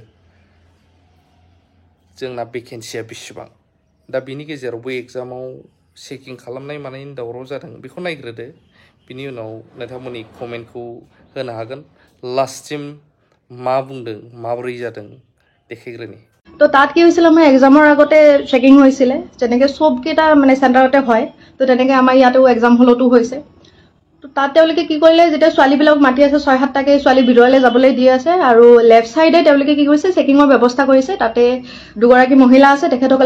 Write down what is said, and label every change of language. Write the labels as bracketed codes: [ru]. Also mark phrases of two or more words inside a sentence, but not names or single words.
[brx] जोंना भेकेन्सिया बेसेबां दा बिनि गेजेराव बे एग्जामाव चेकिं खालामनाय मानायनि दावराव जादों बेखौ नायग्रोदो बिनि उनाव नोंथांमोननि कमेन्टखौ होनो हागोन लास्टसिम मा बुंदों माबोरै जादों देखायग्रोनि [as] तो তাত কি হৈছিল আমাৰ এক্সামৰ আগতে চেকিং হৈছিল যেনেকৈ সব কেইটা মানে সেন্টাৰতে হয় তো তেনেকৈ আমাৰ ইয়াতেও এক্সাম হলতো হৈছে তো তাত তেওঁলোকে কি কৰিলে যেতিয়া ছোৱালীবিলাক মাতি আছে 6-7টাকে ছোৱালী ভিতৰলৈ যাবলৈ দি আছে আৰু লেফট সাইডে তেওঁলোকে কি কৰিছে চেকিংৰ ব্যৱস্থা কৰিছে তাতে দুগৰাকী মহিলা আছে তেখেতসকলে